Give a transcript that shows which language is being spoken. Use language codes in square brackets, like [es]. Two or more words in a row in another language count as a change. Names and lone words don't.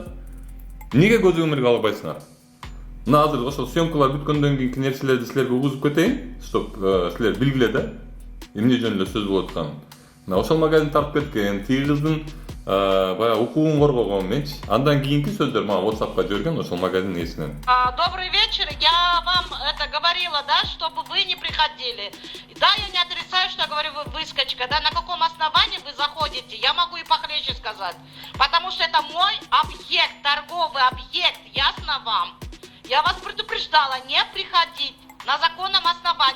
[ky] Эмнеге көз өмүргө албайсыңар? Мына азыр ошол съемкалар бүткөндөн кийинки нерселерди силерге угузуп кетейин, чтоб силер билгиле да. Эмне жөнүндө сөз болуп атканын. Мына ошол магазин тартып кеткен, тиги кыздын баягы укугун коргогон менчи. Андан кийинки сөздөр мага WhatsAppка жиберген ошол магазиндин ээсинен. [ru] Добрый вечер. Я вам это говорила, да, чтобы вы не приходили. Да, я не отрицаю, что я говорю, вы выскочка, да, на каком основании вы заходите, я могу и похлеще сказать. Потому что это мой объект, торговый объект, ясно вам? Я вас предупреждала, не приходить на законном основании.